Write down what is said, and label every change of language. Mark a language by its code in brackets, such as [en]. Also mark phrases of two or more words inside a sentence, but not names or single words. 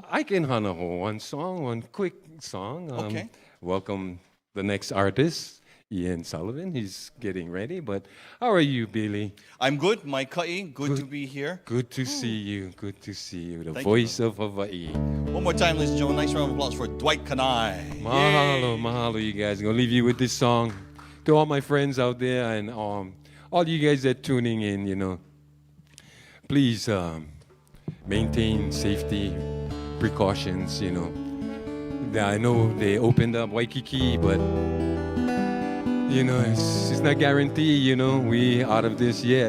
[en] I can hanaho one quick song. Okay. Welcome the next artist, Ian Sullivan. He's getting ready. But how are you, Billy? I'm good, my kai. Good to be here. Good to see you. Good to see you. The Thank you, voice of Hawaii. One more time, ladies and gentlemen. Nice round of applause for Dwight Kanae. [haw] Mahalo, mahalo, [en] you guys. I'm gonna leave you with this song. To all my friends out there and all you guys that tuning in, you know, please maintain safety precautions, you know. I know they opened up Waikiki, but you know, it's not guaranteed, you know, we out of this yet.